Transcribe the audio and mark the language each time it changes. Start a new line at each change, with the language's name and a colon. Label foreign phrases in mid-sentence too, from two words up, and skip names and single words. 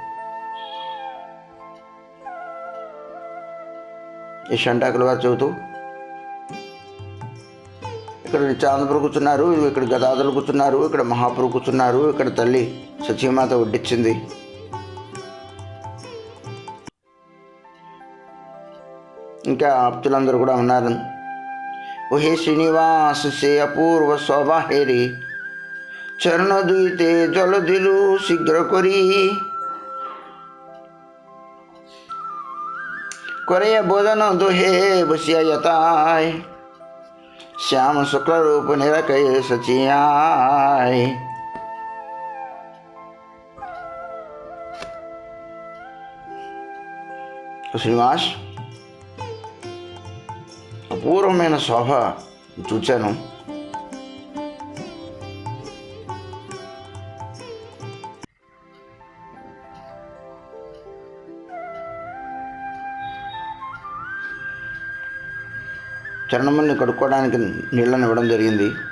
Telugu: ఈ షంటాకుల వారు చెబుతూ, ఇక్కడ నిత్యానందపురం కూర్చున్నారు, ఇక్కడ గదాధరులు కూర్చున్నారు, ఇక్కడ మహాప్రభు కూర్చున్నారు, ఇక్కడ తల్లి సచీమాత వడ్డించింది. ఇంకా ఆప్తులందరూ కూడా ఉన్నారు.
Bangla: ওহে শ্রীনিবাস সে অপূর্ব শোভা হেরি চরণ দুইতে জল দিলু শীঘ্র করি করে বোধন দোহে বসিয়া যতায় শ্যাম শুক্ল রূপ নিরকয় সচিয়ায়.
Telugu: శ్రీనివాస్, అపూర్వమైన శోభ చూచాను. చరణముల్ని కడుక్కోవడానికి నీళ్ళని ఇవ్వడం జరిగింది.